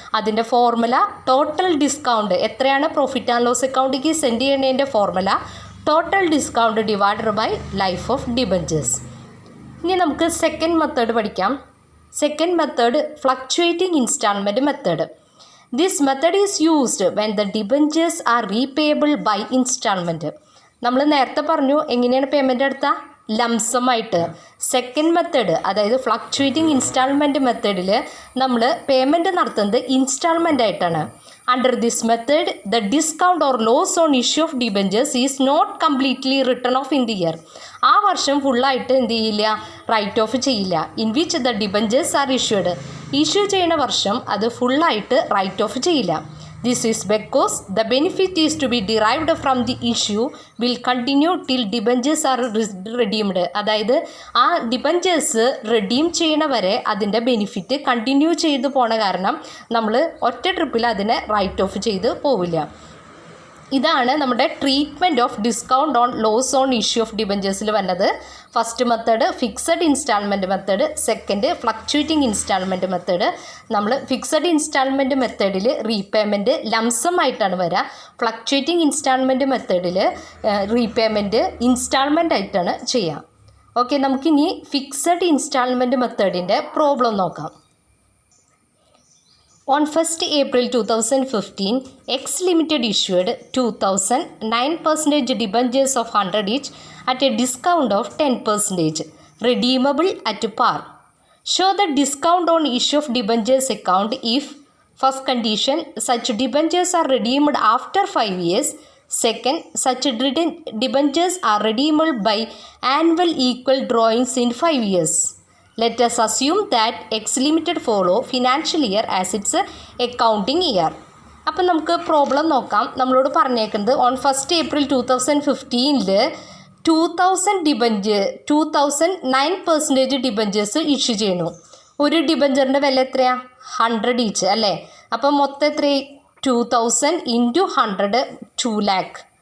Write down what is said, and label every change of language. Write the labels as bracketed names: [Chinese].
[English] അതിൻ്റെ formula total discount, എത്രയാണ് profit and loss അക്കൗണ്ടിലേക്ക് സെൻഡ് ചെയ്യുന്നതിൻ്റെ formula total discount divided by life of debentures. [Malayalam] ഇനി നമുക്ക് സെക്കൻഡ് മെത്തേഡ് പഠിക്കാം. Second method fluctuating instalment method. [English] This method is used when the debentures are repayable by installment. [Malayalam] നമ്മൾ നേരത്തെ പറഞ്ഞു എങ്ങനെയാണ് പേയ്മെൻറ്റ് എടുത്താൽ ലംസമായിട്ട്. സെക്കൻഡ് മെത്തേഡ് അതായത് ഫ്ലക്ച്വേറ്റിംഗ് ഇൻസ്റ്റാൾമെൻറ്റ് മെത്തേഡിൽ നമ്മൾ പേയ്മെൻറ്റ് നടത്തുന്നത് ഇൻസ്റ്റാൾമെൻ്റ് ആയിട്ടാണ്. [English] Under this method the discount or loss on issue of debentures is not completely written off in the year. [Malayalam] ആ വർഷം ഫുള്ളായിട്ട് എന്ത് ചെയ്യില്ല, റൈറ്റ് ഓഫ് ചെയ്യില്ല. [English] in which the debentures are issued, [Malayalam] issue ചെയ്യുന്ന വർഷം അത് ഫുള്ളായിട്ട് റൈറ്റ് ഓഫ് ചെയ്യില്ല. [English] This is because the benefit is to be derived from the issue will continue till debentures are redeemed. [Malayalam] അതായത് ആ ഡിബഞ്ചേഴ്സ് റിഡീം ചെയ്യണ വരെ അതിൻ്റെ ബെനിഫിറ്റ് കണ്ടിന്യൂ ചെയ്തു പോണ കാരണം നമ്മൾ ഒറ്റ ട്രിപ്പിൽ അതിനെ റൈറ്റ് ഓഫ് ചെയ്ത് പോവില്ല. ഇതാണ് നമ്മുടെ treatment of discount on loss on issue of ഡിബഞ്ചേഴ്സിൽ വന്നത്. [English] First method fixed instalment method, second fluctuating instalment method. [Malayalam] നമ്മൾ ഫിക്സഡ് ഇൻസ്റ്റാൾമെൻറ്റ് മെത്തേഡിൽ റീപേയ്മെൻറ്റ് ലംസം ആയിട്ടാണ് വരിക. ഫ്ലക്ച്വേറ്റിംഗ് ഇൻസ്റ്റാൾമെൻറ്റ് മെത്തേഡിൽ റീപേയ്മെൻറ്റ് ഇൻസ്റ്റാൾമെൻ്റ് ആയിട്ടാണ് ചെയ്യുക. ഓക്കെ, നമുക്കിനി ഫിക്സഡ് ഇൻസ്റ്റാൾമെൻറ്റ് മെത്തേഡിൻ്റെ പ്രോബ്ലം നോക്കാം. [English] On 1st April 2015, X Limited issued 2,009% debentures of 100 each at a discount of 10%, redeemable at par. Show the discount on issue of debentures account if, first condition, such debentures are redeemed after 5 years. Second, such debentures are redeemable by annual equal drawings in 5 years. Let us assume that X Limited follow financial year as its accounting year. [Malayalam] അപ്പം നമുക്ക് problem നോക്കാം. നമ്മളോട് പറഞ്ഞേക്കുന്നത് on 1st April 2015 2,009% debentures issue ചെയ്യുന്നു. ഒരു ഡിബഞ്ചറിൻ്റെ വില എത്രയാണ്? 100 each അല്ലേ? അപ്പം മൊത്തം എത്ര? 2,000 × 100 2 lakh.